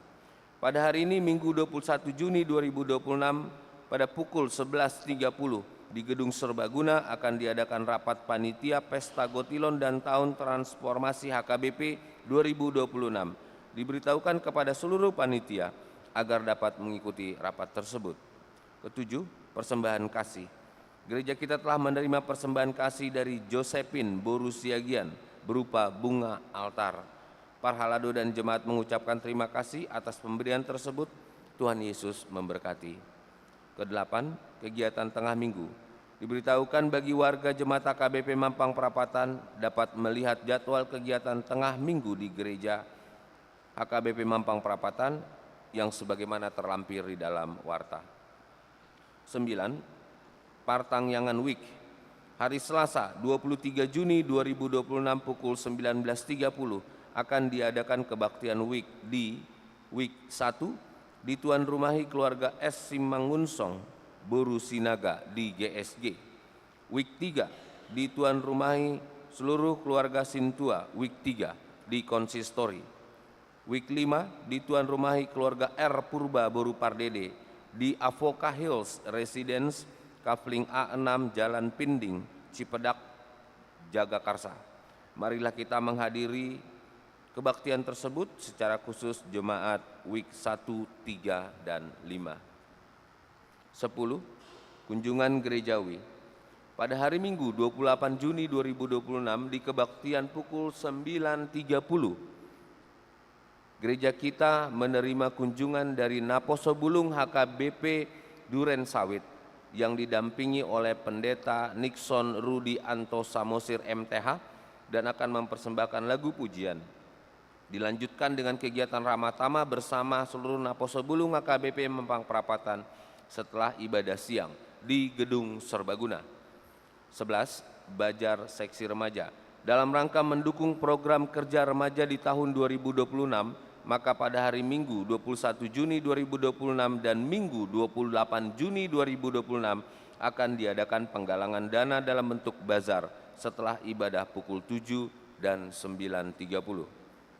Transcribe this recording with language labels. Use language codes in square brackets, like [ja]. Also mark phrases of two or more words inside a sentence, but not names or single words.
[id] Pada hari ini Minggu 21 Juni 2026 pada pukul 11.30 di Gedung Serbaguna akan diadakan rapat panitia Pesta Gotilon dan Tahun Transformasi HKBP 2026. Diberitahukan kepada seluruh panitia agar dapat mengikuti rapat tersebut. Ketujuh, persembahan kasih. Gereja kita telah menerima persembahan kasih dari Josephine Boru Siagian berupa bunga altar. Parhalado dan jemaat mengucapkan terima kasih atas pemberian tersebut. Tuhan Yesus memberkati. Kedelapan, kegiatan tengah minggu. Diberitahukan bagi warga jemaat HKBP Mampang Perapatan dapat melihat jadwal kegiatan tengah minggu di gereja HKBP Mampang Perapatan yang sebagaimana terlampir di dalam warta. 9. Partangyangan Week. Hari Selasa 23 Juni 2026 pukul 19.30 akan diadakan kebaktian Week di Week 1 di Tuan Rumahi Keluarga S. Simangunsong Boru Sinaga di GSG. Week 3 di Tuan Rumahi seluruh keluarga Sintua Week 3 di Konsistori. Week 5 di Tuan Rumahi keluarga R. Purba Boru Pardede di Avoca Hills Residence Kafling A6 Jalan Pinding Cipedak Jagakarsa. Marilah kita menghadiri kebaktian tersebut secara khusus jemaat Week 1, 3, dan 5. 10. Kunjungan gerejawi. Pada hari Minggu 28 Juni 2026 di kebaktian pukul 9.30, gereja kita menerima kunjungan dari Naposobulung HKBP Duren Sawit yang didampingi oleh Pendeta Nixon Rudi Anto Samosir MTH dan akan mempersembahkan lagu pujian. Dilanjutkan dengan kegiatan Ramah Tamah bersama seluruh Naposobulung HKBP Mampang Perapatan setelah ibadah siang di Gedung Serbaguna. 11. Bajar Seksi Remaja. Dalam rangka mendukung program kerja remaja di tahun 2026, maka pada hari Minggu 21 Juni 2026 dan Minggu 28 Juni 2026 akan diadakan penggalangan dana dalam bentuk bazar setelah ibadah pukul 7 dan 9.30.